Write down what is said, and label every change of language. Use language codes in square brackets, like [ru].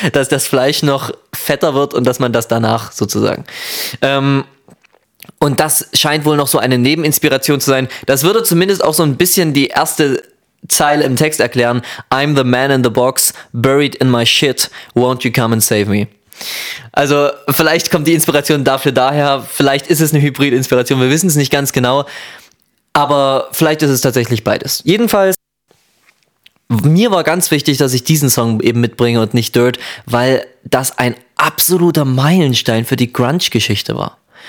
[de] Dass das Fleisch noch fetter wird und dass man das danach sozusagen... Und das scheint wohl noch so eine Nebeninspiration zu sein. Das würde zumindest auch so ein bisschen die erste Zeile im Text erklären. [en] I'm the man in the box, buried in my shit, won't you come and save me? [de] Also vielleicht kommt die Inspiration dafür daher, vielleicht ist es eine Hybrid-Inspiration, wir wissen es nicht ganz genau, aber vielleicht ist es tatsächlich beides. Jedenfalls, mir war ganz wichtig, dass ich diesen Song eben mitbringe und nicht Dirt, weil das ein absoluter Meilenstein für die Grunge-Geschichte war.